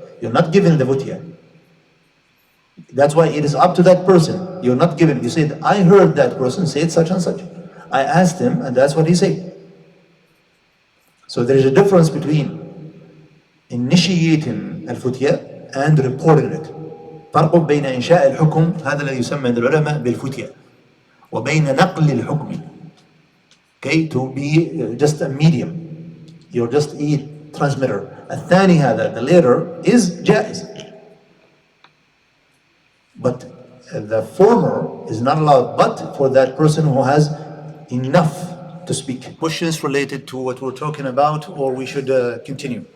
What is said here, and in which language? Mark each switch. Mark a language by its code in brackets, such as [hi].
[en] You're not given the futya. That's why it is up to that person. You're not given. You said, I heard that person say such and such. I asked him, and that's what he said. So there is a difference between initiating الفتية and reporting it. [ar] فرق بين إنشاء الحكم هذا الذي يسمى عند العلماء بالفتية وبين نقل الحكم. [en] Okay, to be just a medium. You're just a transmitter. [ar] الثاني هذا, [en] the later, is جائز. But the former is not allowed but for that person who has enough to speak. Questions related to what we're talking about, or we should continue?